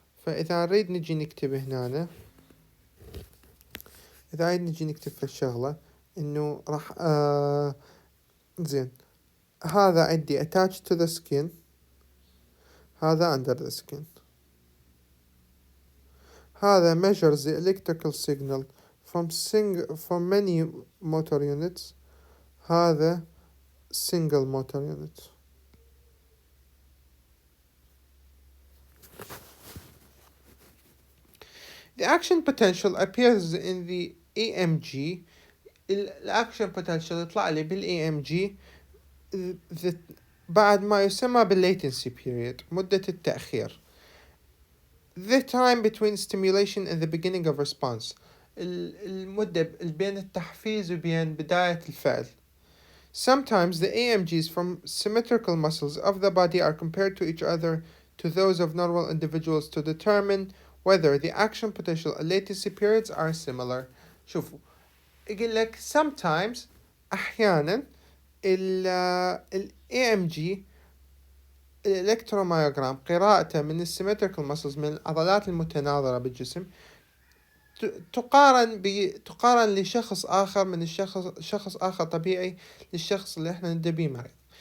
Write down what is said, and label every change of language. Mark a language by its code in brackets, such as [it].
[ar] فإذا نريد نجي نكتب هنا، إذا عايز نجي نكتب في الشغلة إنه راح زين. هذا عندي [en] attached to the skin، هذا under the skin. [ar] هذا [en] measures the electrical signal from many motor units. [ar] هذا [en] single motor unit. The action potential appears in the EMG. [ar] الأكشن potential يطلع لي بالEMG بعد ما يسمى بالlatency period، مدة التأخير. [en] The time between stimulation and the beginning of response، [ar] المدة بين التحفيز وبين بداية الفعل. [en] Sometimes the AMGs from symmetrical muscles of the body are compared to each other to those of normal individuals to determine whether the action potential and latency periods are similar. [ar] شوفوا يقول لك sometimes أحيانا ال AMG الإلكتروميوغرام قراءته من السيمتريكال مسلز من العضلات المتناظرة بالجسم تقارن لشخص آخر من شخص آخر طبيعي للشخص اللي احنا ندبيه مريض.